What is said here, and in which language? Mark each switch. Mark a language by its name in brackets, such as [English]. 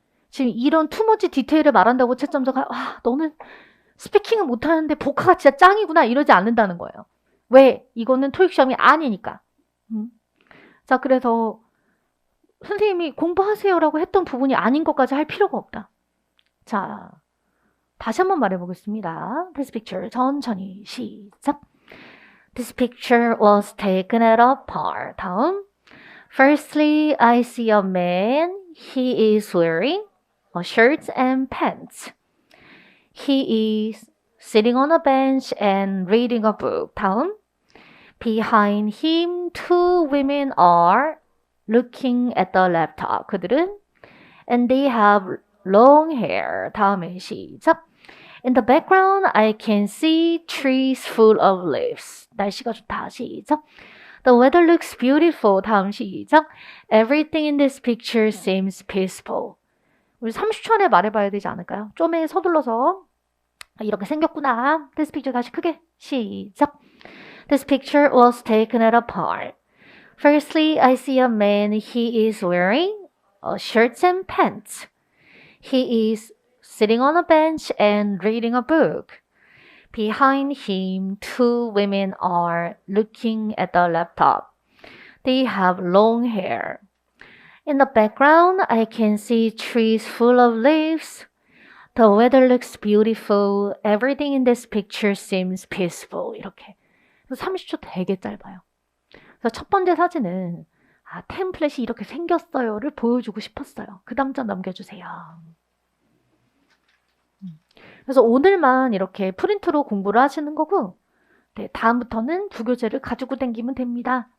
[Korean] 지금 이런 투머치 디테일을 말한다고 채점자가 너는 스피킹은 못하는데 복화가 진짜 짱이구나 이러지 않는다는 거예요. 왜? 이거는 토익 시험이 아니니까. 자, 그래서 선생님이 공부하세요라고 했던 부분이 아닌 것까지 할 필요가 없다. 자, 다시 한번 말해보겠습니다. [English] This picture [Korean] 천천히 시작. [English] This picture was taken at a park. [Korean] 다음. [English] Firstly, I see a man. He is wearing a shirt and pants. He is sitting on a bench and reading a book. [Korean] 다음. [English] Behind him, two women are looking at the laptop. [Korean] 그들은 [English] and they have long hair. [Korean] 다음에 시작. [English] In the background, I can see trees full of leaves. [Korean] 날씨가 좋다. 시작. [English] The weather looks beautiful. [Korean] 다음 시작. [English] Everything in this picture seems peaceful. [Korean] 우리 30초 안에 말해봐야 되지 않을까요? 좀에 서둘러서 이렇게 생겼구나. [English] This picture [Korean] 다시 크게 시작. [English] This picture was taken at a park. Firstly, I see a man. He is wearing a shirt and pants. He is sitting on a bench and reading a book. Behind him, two women are looking at the laptop. They have long hair. In the background, I can see trees full of leaves. The weather looks beautiful. Everything in this picture seems peaceful. [Korean] 이렇게. 30초 되게 짧아요. 그래서 첫 번째 사진은 아, 템플릿이 이렇게 생겼어요를 보여주고 싶었어요. 그 다음 장 넘겨주세요. 그래서 오늘만 이렇게 프린트로 공부를 하시는 거고, 네, 다음부터는 부교재를 가지고 다니면 됩니다.